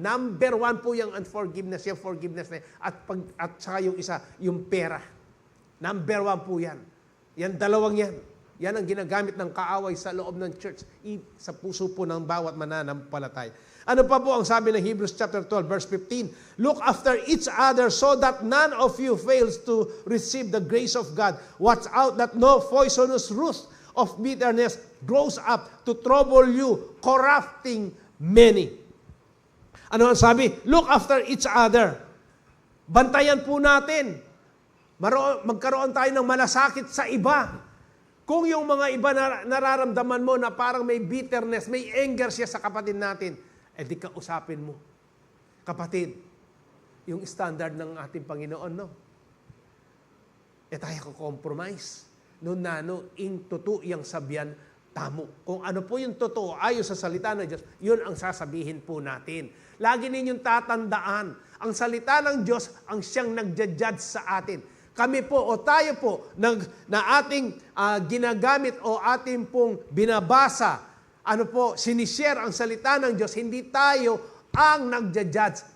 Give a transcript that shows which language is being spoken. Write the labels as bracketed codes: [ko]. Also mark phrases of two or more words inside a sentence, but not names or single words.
[tl] Number 1 po yung unforgiveness, yung forgiveness na at saka yung isa, yung pera. Number 1 po yan. Yan dalawang yan. Yan ang ginagamit ng kaaway sa loob ng church, sa puso po ng bawat mananampalataya. Ano pa po ang sabi ng [en] Hebrews chapter 12, verse 15? Look after each other so that none of you fails to receive the grace of God. Watch out that no poisonous root of bitterness grows up to trouble you, corrupting many. [tl] Ano ang sabi? [en] Look after each other. [tl] Bantayan po natin. Magkaroon tayo ng malasakit sa iba. Kung yung mga iba nararamdaman mo na parang may bitterness, may anger siya sa kapatid natin, di kausapin mo. Kapatid, yung standard ng ating Panginoon, no? Tayo ko compromise. [pam] No nano, ing tutu yang sabyan, tamo. [tl] Kung ano po yung totoo ayon sa salita ng Diyos, yun ang sasabihin po natin. Lagi ninyong tatandaan, ang salita ng Diyos ang siyang nagja-judge sa atin. Kami po o tayo po na ating ginagamit o ating pong binabasa, sinishare ang salita ng Diyos, hindi tayo ang nagja-judge.